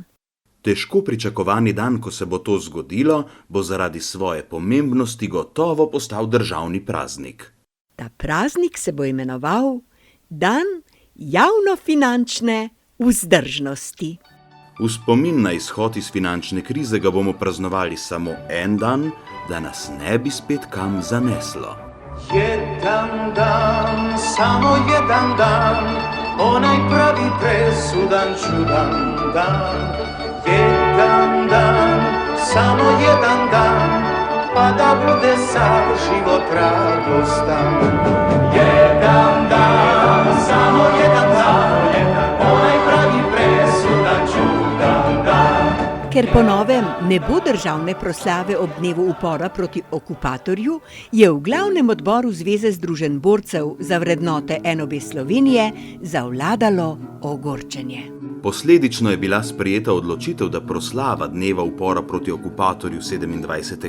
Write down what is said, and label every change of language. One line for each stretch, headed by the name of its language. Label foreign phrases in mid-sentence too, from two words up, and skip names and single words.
Slovenian: Težko pričakovani dan, ko se bo to zgodilo, bo zaradi svoje pomembnosti gotovo postal državni praznik. Ta praznik se bo imenoval Dan javnofinančne vzdržnosti. V spomin na izhod iz finančne krize ga bomo praznovali samo en dan, da nas ne bi spet kam zaneslo.
Croatian: Jedan dan, samo jedan dan, onaj pravi presudan čudan dan. Jedan dan, samo jedan dan, pa da bude sav život radostan. Jedan dan, samo jedan dan, onaj pravi presudan čudan dan.
Slovenian: Ker po novem ne bo državne proslave ob dnevu upora proti okupatorju, je v glavnem odboru Zveze združenj borcev za vrednote NOB Slovenije zavladalo ogorčenje. Posledično je bila sprejeta odločitev, da proslava dneva upora proti okupatorju 27.